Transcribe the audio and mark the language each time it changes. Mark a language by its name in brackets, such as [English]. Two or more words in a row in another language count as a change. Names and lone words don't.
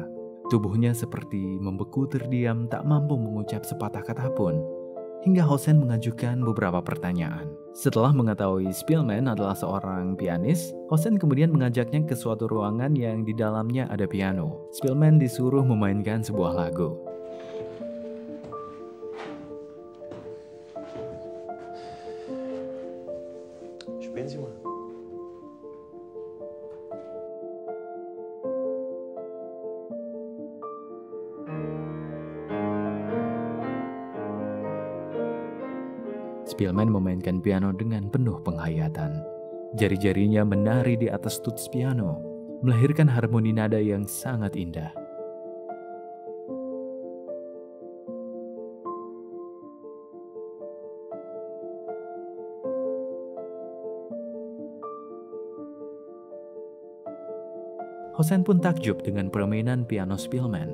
[Indonesian] Tubuhnya seperti membeku terdiam, tak mampu mengucap sepatah kata pun. Hingga Hosen mengajukan beberapa pertanyaan. Setelah mengetahui Spillman adalah seorang pianis, Hosen kemudian mengajaknya ke suatu ruangan yang di dalamnya ada piano. Spillman disuruh memainkan sebuah lagu. [German] Spielen Sie mal. [Indonesian] Spillman memainkan piano dengan penuh penghayatan. Jari-jarinya menari di atas tuts piano, melahirkan harmoni nada yang sangat indah. Hosen pun takjub dengan permainan piano Spillman.